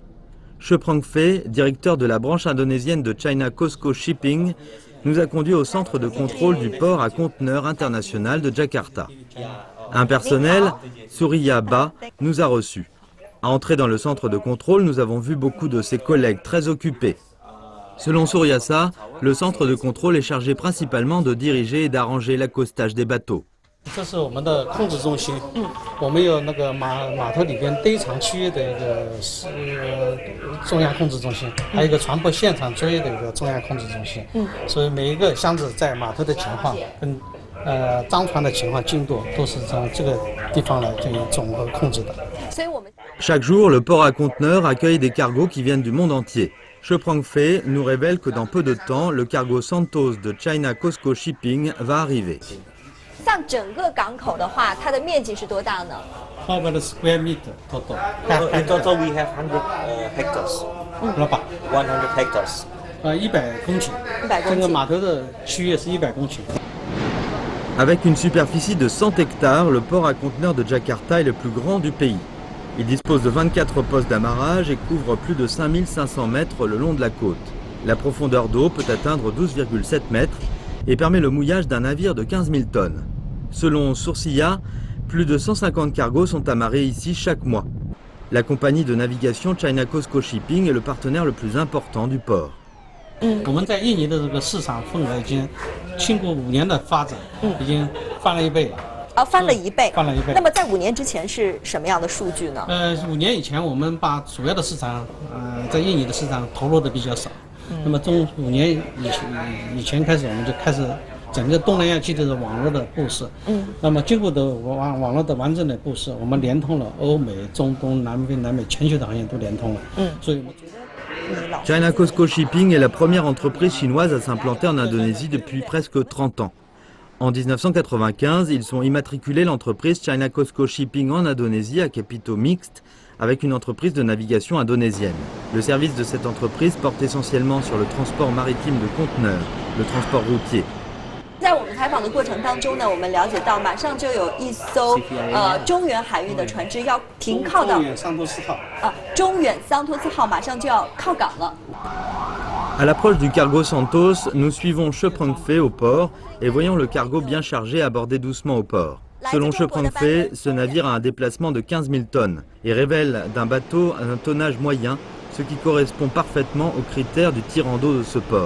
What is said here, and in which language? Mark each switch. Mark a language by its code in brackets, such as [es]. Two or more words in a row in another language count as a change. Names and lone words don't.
[fr] Sheprang Fe, directeur de la branche indonésienne de China COSCO Shipping, nous a conduits au centre de contrôle du port à conteneurs international de Jakarta. Un personnel, Surya Ba, nous a reçus. À entrer dans le centre de contrôle, nous avons vu beaucoup de ses collègues très occupés. Selon Suryasa, le centre de contrôle est chargé principalement de diriger et d'arranger l'accostage des bateaux. [zh] 这是我们的控制中心，我们有那个码头里边堆场区域的一个中央控制中心，还有一个船舶现场作业的一个中央控制中心。所以每一个箱子在码头的情况跟张船的情况进度都是从这个地方来进行总合控制的。所以我们 [fr] Chaque jour, le port à conteneurs accueille des cargos qui viennent du monde entier. Sheprang Fe nous révèle que dans peu de temps, le cargo Santos de China COSCO Shipping va arriver. [zh] 像整个港口的话，它的面积是多大呢？ [en] How about the square meter total? In total, we have 100 hectares. 100 hectares. [zh] 100 公顷。这个码头的区域是100公顷。 [fr] Avec une superficie de 100 hectares, le port à conteneurs de Jakarta est le plus grand du pays. Il dispose de 24 postes d'amarrage et couvre plus de 5500 mètres le long de la côte. La profondeur d'eau peut atteindre 12,7 mètres et permet le mouillage d'un navire de 15 000 tonnes. Selon Surya, plus de 150 cargos sont amarrés ici chaque mois. La compagnie de navigation China COSCO Shipping est le partenaire le plus important du port. [zh] 我们在印尼的这个市场份额已经经过5年的发展，已经翻了1倍了。翻了1倍。翻了1倍。那么在5年之前是什么样的数据呢？5年以前，我们把主要的市场，在印尼的市场投入的比较少。那么从5年以前开始，我们就开始整个东南亚区的网络的布设。那么经过的网络的完整的布设，我们连通了欧美、中东、南非、南美全球的行业都连通了。所以我们 [fr] China COSCO Shipping est la première entreprise chinoise à s'implanter en Indonésie depuis presque 30 ans. En 1995, ils sont immatriculés l'entreprise China COSCO Shipping en Indonésie à capitaux mixtes avec une entreprise de navigation indonésienne. Le service de cette entreprise porte essentiellement sur le transport maritime de conteneurs, le transport routier. [zh] 在我们采访的过程当中呢，我们了解到马上就有一艘中远海运的船只要停靠到中远桑托斯号中远桑托斯号马上就要靠港了。 [fr] À l'approche du cargo Santos, nous suivons Sheprang Fe au port et voyons le cargo bien chargé aborder doucement au port. Selon Sheprang Fe, ce navire a un déplacement de 15 000 tonnes et révèle d'un bateau un tonnage moyen, ce qui correspond parfaitement aux critères du tirant d'eau de ce port.